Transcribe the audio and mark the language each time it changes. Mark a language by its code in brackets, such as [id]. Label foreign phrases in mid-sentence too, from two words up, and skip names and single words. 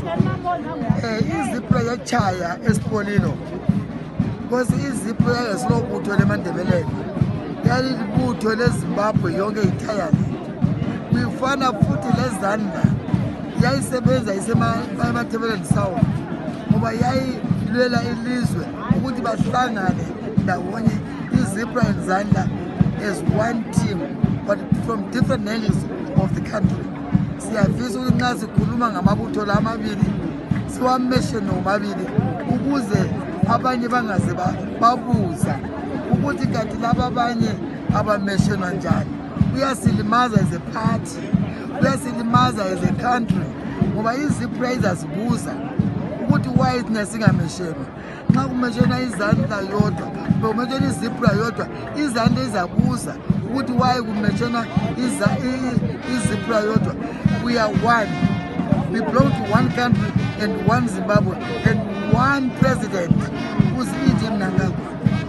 [nd] iZIPRA yachaya esipolilo because iZIPRA yayesilobutho leMandebeleni, yalibutho leZimbabwe yonke entirely. Kuyifana futhi leZANDA yayisebenza isemathebeleni South ngoba yayilwela ilizwe ukuthi bahlangane ndawonye iZIPRA and ZANDA [en] as one team but from different angles of the country. [nd] Siyafisa ukuthi nxa sikhuluma ngamabutho la amabili siwameshene omabili ukuze abanye bangaze babuza ukuthi kanti laba abanye abameshenwa njani. Kuyasilimaza [en] as a party, [nd] kuyasilimaza [en] as a country [nd] ngoba iZIPRA izazibuza ukuthi why thina singameshenwa. Nxa kumeshenwa iZANDA yodwa kumeshenwa iZIPRA yodwa, iZANDA izabuza ukuthi why kumeshenwa iZIPRA yodwa. [en] We are one. We belong to one country and one Zimbabwe and one president who's Ndlovu.